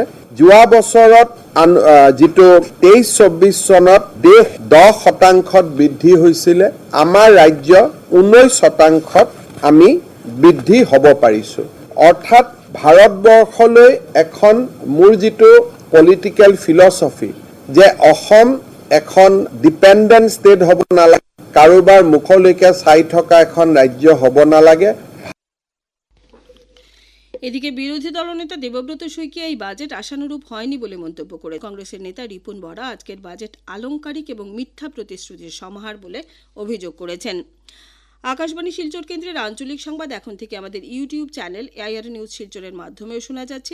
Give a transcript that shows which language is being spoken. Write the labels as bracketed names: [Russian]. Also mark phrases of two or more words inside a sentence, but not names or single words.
[Assamese] যোৱা বছৰত যিটো 23-24 চনত দেশ 10% বৃদ্ধি হৈছিলে, আমাৰ ৰাজ্য 19% আমি বৃদ্ধি হ'ব পাৰিছো। অৰ্থাৎ ভাৰতবৰ্ষলৈ এখন মোৰ যিটো [English] political philosophy [Assamese] যে অসম এখন [English] dependent state [Assamese] হ'ব নালাগে, কাৰোবাৰ মুখলৈকে চাই থকা এখন ৰাজ্য হ'ব নালাগে। [Bangla] এদিকে বিরোধী দলনেতা দেবব্রত শইকীয়া এই বাজেট আশানুরূপ হয়নি বলে মন্তব্য করে কংগ্রেসের নেতা রিপুন বরা আজকের বাজেট আলংকারিক এবং মিথ্যা প্রতিশ্রুতির সমাহার বলে অভিযোগ করেছেন। আকাশবাণী শিলচর কেন্দ্রের আঞ্চলিক সংবাদ এখন থেকে আমাদের ইউটিউব চ্যানেল এআইআর নিউজ শিলচরের মাধ্যমেও শোনা যাচ্ছে।